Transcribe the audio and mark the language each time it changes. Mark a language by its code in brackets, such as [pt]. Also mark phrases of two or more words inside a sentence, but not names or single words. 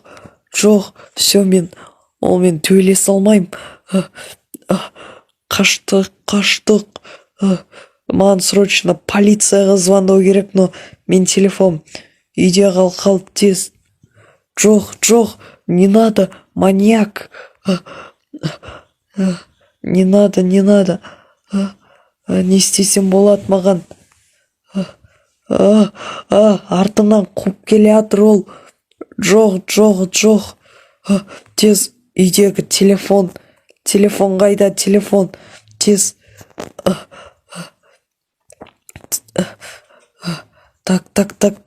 [kk] Все, мен төйлесе алмайым. Қаштық. Маған срочно полицияға звондау керек, но мен телефон үйде қалды тез. Жоқ, [ru] не надо, маньяк. Не надо. [kk] Не істесем болады маған? Артымнан қуып келе жатыр ол. Жоқ. Тез үйдегі телефон қайда? Телефон тез. Так.